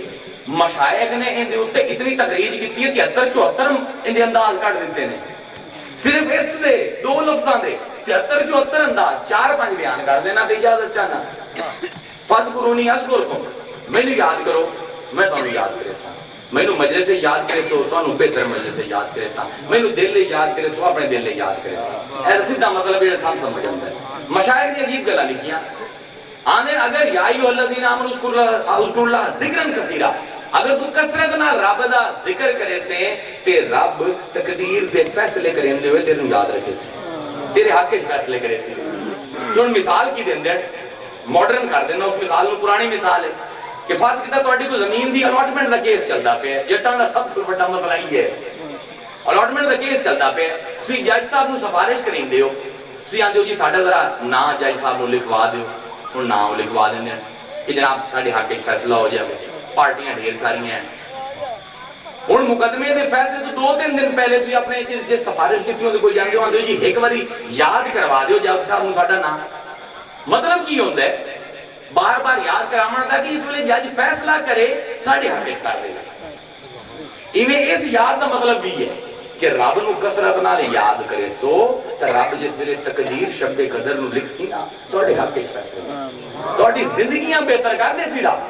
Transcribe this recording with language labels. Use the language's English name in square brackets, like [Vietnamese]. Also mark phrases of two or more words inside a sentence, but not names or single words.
[Punjabi] مشائخ نے ان دے اوتے اتنی تخریج کیتی ہے کہ 73-74 ان دے انداز کٹ دیتے ہیں، صرف اس دے دو لفظاں دے 73-74 انداز 4-5 بیان کر دینا تے اجازت چاہنا۔ [Arabic] فذکرونی اذکرکم، [Punjabi] مینوں یاد کرو میں تانوں یاد کرے سا، مینوں مجلس سے یاد کرے سو تانوں بہتر مجلس سے یاد کرے سا، مینوں دل لے یاد کرے سو اپنے دل لے یاد کرے سا۔ [Urdu] ایسا سیدھا مطلب یہ سان سمجھ آتا ہے۔ مشائخ نے [Punjabi] عجیب گلاں لکھیاں، آنے اگر [Arabic] یا ایھا الذین آمنوا اذکروا اللہ ذکرا کثیرا، [Punjabi] اگر تو کثرت نال رب دا ذکر کرے سے تے رب تقدیر دے فیصلے کرین دے ہوئے تینوں یاد رکھے سے، تیرے حق وچ فیصلے کرے سے۔ جو مثال کی دیندے ماڈرن کر دینا اس مثال نو، پرانی مثال ہے کہ فرض کیتا تہاڈی کوئی زمین دی الاٹمنٹ دا کیس چلدا پیا، جٹاں دا سب تو بڑا مسئلہ ہی ہے، الاٹمنٹ دا کیس چلدا پیا، تسی جج صاحب نو سفارش کریندے ہو، تسی آندے ہو جی ساڈا ذرا نا جج صاحب نو لکھوا دیو، ہن نام لکھوا دیندے کہ جناب ساڈے حق وچ فیصلہ ہو جاوے، پارٹیاں ڈھیر ساری ہیں۔ ہن مقدمے دے فیصلے تو 2-3 دن پہلے تسی اپنے جس سفارش کیتی ہوندے کوئی جاندے ہو آندے ہو جی ایک واری یاد کروا دیو جج صاحب نو ساڈا نام، مطلب کی ہوندا ہے بار بار یاد کراون دا کہ اس ویلے جج فیصلہ کرے ساڈے حق وچ کر دے گا۔ ایویں اس یاد دا مطلب بھی ہے کہ رب نو کثرت نال یاد کرے سو تے رب جس ویلے تقدیر شب قدر نو لکھ سی نا تہاڈے حق وچ فیصلہ کرے سی، تہاڈی زندگیاں بہتر کر دے سی رب۔